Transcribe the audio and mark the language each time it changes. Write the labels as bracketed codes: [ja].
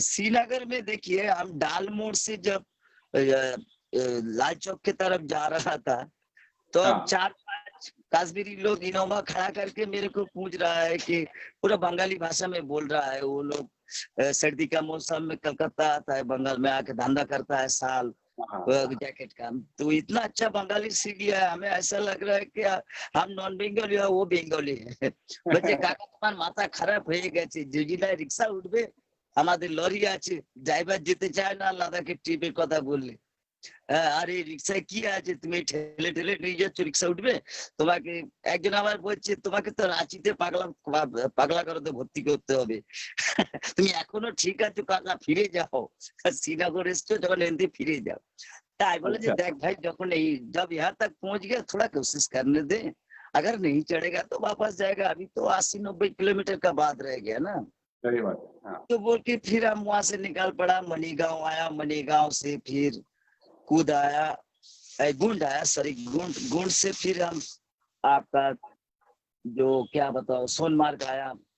[hi] श्रीनगर में देखिए, हम डाल मोड़ से जब लाल चौक की तरफ जा रहा था, तो अब 4-5 कश्मीरी लोग इनोवा खड़ा करके मेरे को पूछ रहा है कि पूरा बंगाली भाषा में बोल रहा है। वो लोग सर्दी का मौसम में कलकत्ता आता है, बंगाल में आके धंधा करता है साल जैकेट का। तो इतना अच्छा बंगाली सीख लिया है, हमें ऐसा लग रहा है कि हम नॉन बेंगली है, वो बेंगली है। [bn] बच्चे काका तुम्हार माथा खराब হয়ে গেছে, জুজিলায় রিক্সা উঠবে, আমাদের লরি আছে, ড্রাইভার যেতে চায় না লাদাখের ট্রিপের কথা বললে। আরে রিক্সায় কি আছে, তুমি ঠেলে ঠেলে নিয়ে যাচ্ছ, রিক্সা উঠবে? তোমাকে একজন আবার বলছে তোমাকে তো রাঁচিতে পাগলা করতে ভর্তি করতে হবে। তুমি এখনো ঠিক আছো কাকা, ফিরে যাও, শ্রীনগর এসছো যখন এনতে ফিরে যাও। [hi] তাই बोले जी देख भाई, जब यहाँ तक पहुंच गया थोड़ा कोशिश करने दे, अगर नहीं चढ़ेगा तो वापस जाएगा। अभी तो 80-90 किलोमीटर का बात रह गया ना। सही बात है। हाँ। तो बोल के फिर हम वहां से निकल पड़ा, मनीगांव आया, मनीगांव से फिर कूद आया, गुंड आया, सॉरी गुंड से फिर हम आपका जो क्या बताओ सोनमार्ग आया।